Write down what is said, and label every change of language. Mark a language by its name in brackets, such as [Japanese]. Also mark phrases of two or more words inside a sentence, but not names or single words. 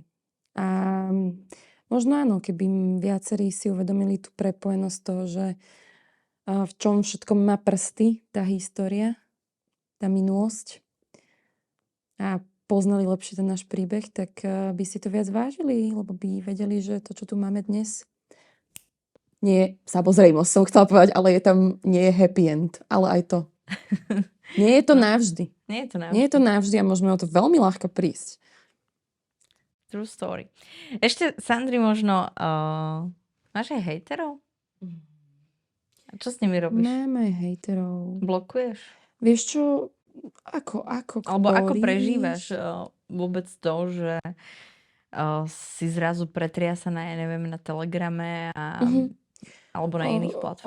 [Slovak] A možno áno, keby viacerí si uvedomili tú prepojenosť toho, že v čom všetkom má prsty tá história, tá minulosť a poznali lepšie ten náš príbeh, tak by si to viac vážili, lebo by vedeli, že to, čo tu máme dnes, nie je samozrejmosť, som chcela povedať, ale nie je [English] happy end, [Slovak] ale aj to. Nie je to navždy. Nie je to navždy a môžeme o to veľmi ľahko prísť. [English] True story. [Slovak] Ešte, Sandri, možno máš aj hejterov? A čo s nimi robíš? Máme hejterov. Blokuješ? Vieš čo, ako alebo ako prežívaš vôbec to, že si zrazu pretriasaná, ja neviem, na Telegrame alebo na iných platformách?